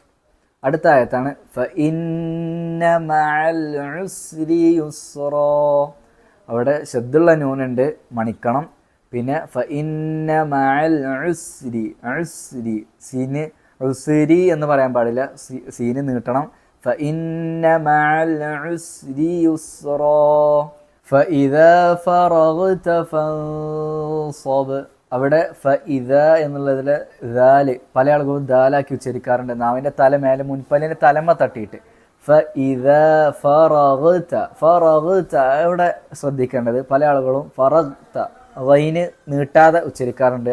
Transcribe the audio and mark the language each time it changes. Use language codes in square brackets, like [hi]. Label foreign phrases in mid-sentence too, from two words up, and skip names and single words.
[ml] അടുത്ത ആയത്താണ് [ar] فإن مع العسر يسرا. [ml] അവിടെ ശദ്ദുള്ള നൂനുണ്ട്, മണിക്കണം. പിന്നെ [ar] فإن مع العسر, [ml] സീന് ഉസ്രി എന്ന് പറയാൻ പാടില്ല, സീന് നീട്ടണം. [ar] فإن مع العسر يسرا فإذا فرغت فانصب. [ml] അവിടെ ഫഇദ എന്നുള്ളതിൽ ദാല് പല ആളുകളും ദാലാക്കി ഉച്ചരിക്കാറുണ്ട്, നാവിൻ്റെ തല മേലെ മുൻപല്ലിൻ്റെ തലമ തട്ടിയിട്ട്. [ar] فإذا فرغت [ml] ഇവിടെ ശ്രദ്ധിക്കേണ്ടത് പല ആളുകളും ഫറഗ്ത ഗൈന് നീട്ടാതെ ഉച്ചരിക്കാറുണ്ട്.